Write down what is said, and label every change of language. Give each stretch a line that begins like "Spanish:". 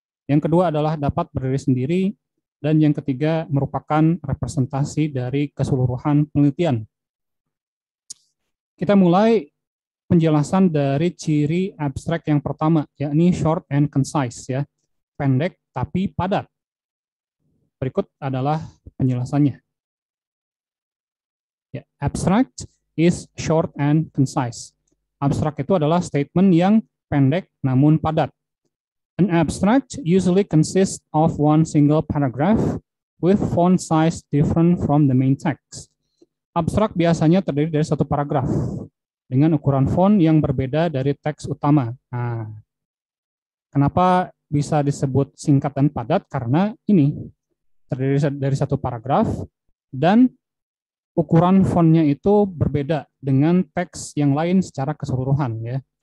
Indonesian: Yang kedua adalah dapat berdiri sendiri. Dan yang ketiga merupakan representasi dari keseluruhan penelitian. Kita mulai penjelasan dari ciri abstrak yang pertama, yakni
English: short and concise
Indonesian: ya. Pendek tapi padat. Berikut adalah penjelasannya.
English: Ya, abstract is short and concise.
Indonesian: Abstrak itu adalah statement yang pendek namun padat.
English: An abstract usually consists of one single paragraph with font size different from the main text.
Indonesian: Abstrak biasanya terdiri dari satu paragraf dengan ukuran font yang berbeda dari teks utama. Nah, kenapa bisa disebut singkat dan padat? Karena ini terdiri dari satu paragraf dan ukuran fontnya itu berbeda dengan teks yang lain secara keseluruhan ya.